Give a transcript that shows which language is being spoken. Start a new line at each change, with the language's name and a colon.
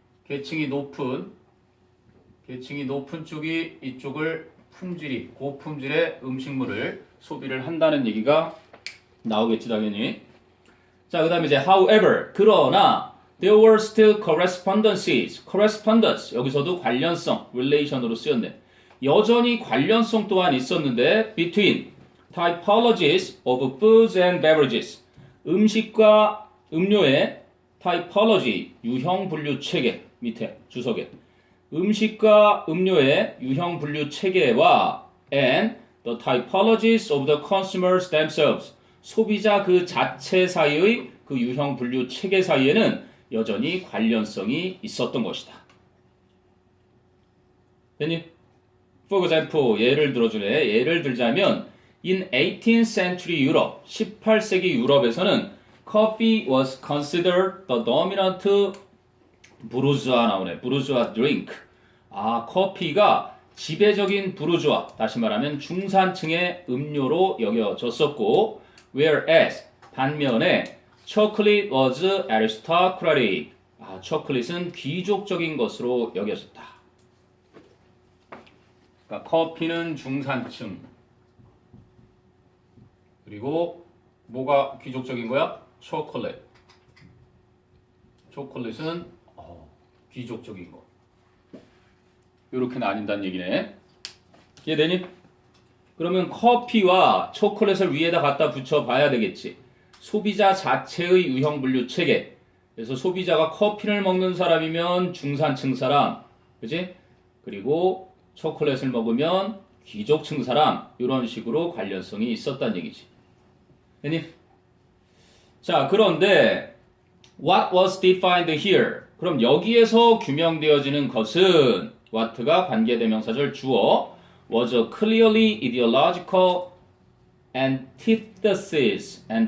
Korean: 계층이 높은 쪽이 이쪽을 고품질의 음식물을 소비를 한다는 얘기가 나오겠지 당연히. 자, 그 다음에 이제
English: however,
Korean: 그러나
English: there were still correspondences.
Korean: correspondence, 여기서도 관련성, relation으로 쓰였네. 여전히 관련성 또한 있었는데
English: between typologies of foods and beverages.
Korean: 음식과 음료의 typology, 유형 분류 체계 밑에 주석에 음식과 음료의 유형 분류 체계와
English: and the typologies of the consumers themselves.
Korean: 소비자 그 자체 사이의 그 유형 분류 체계 사이에는 여전히 관련성이 있었던 것이다. 됐니?
English: For example,
Korean: 예를 들어주래. 예를 들자면
English: in 18th century Europe,
Korean: 18세기 유럽에서는
English: coffee was considered the dominant
Korean: 부르주아 나오네. 부르주아 drink. 아, 커피가 지배적인 부르주아, 다시 말하면 중산층의 음료로 여겨졌었고, whereas 반면에
English: chocolate was aristocratic.
Korean: 아, 초콜릿은 귀족적인 것으로 여겨졌다. 그러니까 커피는 중산층. 그리고 뭐가 귀족적인 거야? 초콜릿. 초콜릿은 귀족적인 거. 이렇게 나뉜다는 얘기네. 이해되니? 그러면 커피와 초콜릿을 위에다 갖다 붙여 봐야 되겠지. 소비자 자체의 유형 분류 체계. 그래서 소비자가 커피를 먹는 사람이면 중산층 사람, 그지? 그리고 초콜릿을 먹으면 귀족층 사람, 이런 식으로 관련성이 있었다는 얘기지. 됐니? 자, 그런데
English: what was defined here?
Korean: 그럼 여기에서 규명되어지는 것은 what가 관계대명사절 주어
English: was a clearly ideological antithesis.